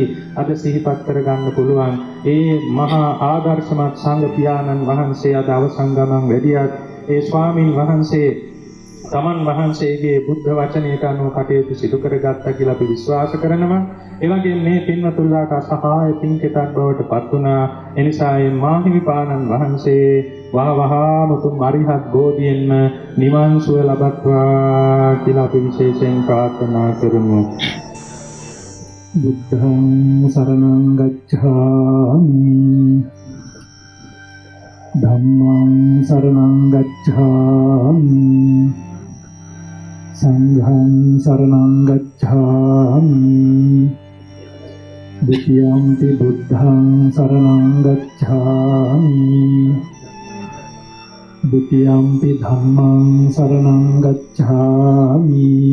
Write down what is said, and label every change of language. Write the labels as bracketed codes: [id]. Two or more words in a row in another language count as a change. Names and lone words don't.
[si] අද සිහිපත් කරගන්න පුළුවන් ඒ මහා ආදර්ශමත් සංඝ පියාණන් වහන්සේ අද අවසන් ගමන් වැඩියත් ඒ ස්වාමින් වහන්සේ තමන් වහන්සේගේ බුද්ධ වචනයට අනුව කටයුතු සිදු කරගත්තා කියලා අපි විශ්වාස කරනවා. ඒ වගේම මේ පින්වතුන්ලාට සහාය පින්කෙතක් බවට පත් වුණා. එනිසා මේ මාහිමිපාණන් වහන්සේ වහවහා මුතුන් අරිහත් බෝධියෙන්ම නිවන් සුව ලබත්වා කියලා අපි විශේෂයෙන් ප්‍රාර්ථනා කරමු. [pi] බුද්ධං සරණං ගච්ඡාමි ධම්මං සරණං ගච්ඡාමි සංඝං සරණං ගච්ඡාමි ဒုတိယံ ති බුද්ධං සරණං ගච්ඡාමි ဒုတိယံ ති ධම්මං සරණං ගච්ඡාමි